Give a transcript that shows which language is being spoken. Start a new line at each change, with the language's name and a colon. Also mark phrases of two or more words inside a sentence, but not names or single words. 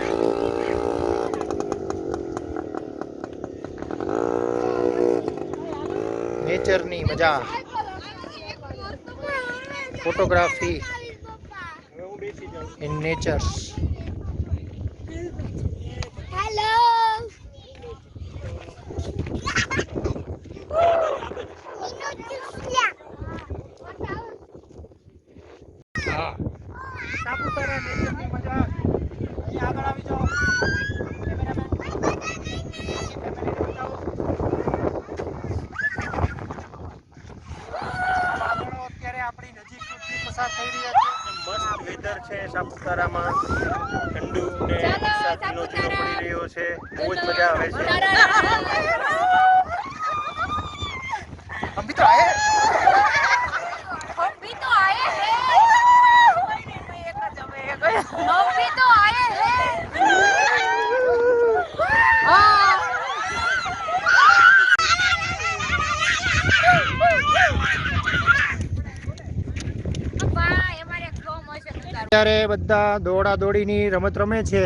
Gujarati: નેચરની મજા. ફોટોગ્રાફી
English: in natures.
Gujarati: હેલો. સાપુતારા નેચરની મજા. અહીં આગળ આવી જાઓ. અત્યારે આપણી નજીકથી પસાર થઈ રહ્યા છે. મસ્ત વેધર છે સાપુતારામાં. ઠંડુ ને વરસાદ ધીનો ધીનો પડી રહ્યો છે. બહુ જ મજા આવે છે.
Hindi: हम भी तो आए हैं। हम भी तो आए हैं। हम भी तो आए हैं।
Gujarati: અત્યારે બધા દોડા દોડીની રમત રમે છે.